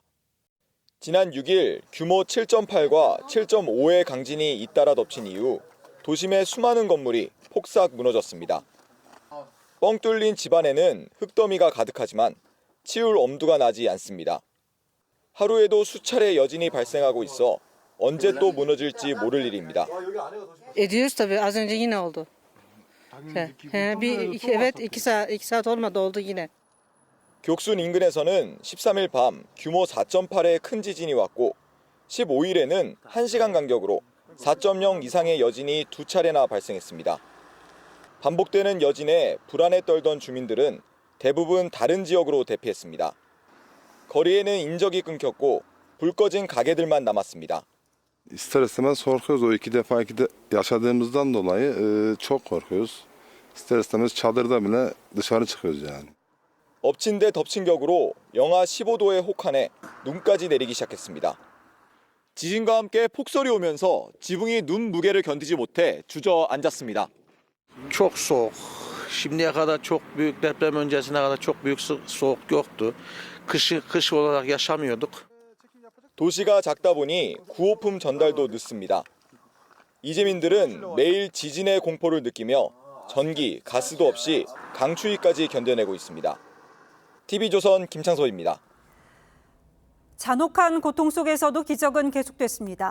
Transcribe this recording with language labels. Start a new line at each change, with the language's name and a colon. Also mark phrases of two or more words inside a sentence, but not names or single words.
Korean: 지난 6일 규모 7.8과 7.5의 강진이 잇따라 덮친 이후 도심의 수많은 건물이 폭삭 무너졌습니다. 뻥 뚫린 집안에는 흙더미가 가득하지만 치울 엄두가 나지 않습니다. 하루에도 수차례 여진이 발생하고 있어 언제 또 무너질지 모를 일입니다.
Turkish: Ediyoruz tabii. Az önce yine oldu. Evet 2 saat olmadı oldu yine.
Korean: 격순 인근에서는 13일 밤 규모 4.8의 큰 지진이 왔고 15일에는 1시간 간격으로 4.0 이상의 여진이 2차례나 발생했습니다. 반복되는 여진에 불안에 떨던 주민들은 대부분 다른 지역으로 대피했습니다. 거리에는 인적이 끊겼고 불 꺼진 가게들만 남았습니다.
Turkish: İster istemez korkuyoruz. O 2 defa yaşadığımızdan dolayı çok korkuyoruz. İster istemez çadırda bile dışarı çıkıyoruz yani.
Korean: 엎친 데 덮친 격으로 영하 15도의 혹한에 눈까지 내리기 시작했습니다. 지진과 함께 폭설이 오면서 지붕이 눈 무게를 견디지 못해 주저앉았습니다.
Turkish: Çok soğuk. Şimdiye kadar çok büyük deprem öncesine kadar çok büyük soğuk yoktu. Kış olarak yaşamıyorduk.
Korean: 도시가 작다 보니 구호품 전달도 늦습니다. 이재민들은 매일 지진의 공포를 느끼며 전기, 가스도 없이 강추위까지 견뎌내고 있습니다. TV조선 김창소입니다. 잔혹한 고통 속에서도 기적은 계속됐습니다.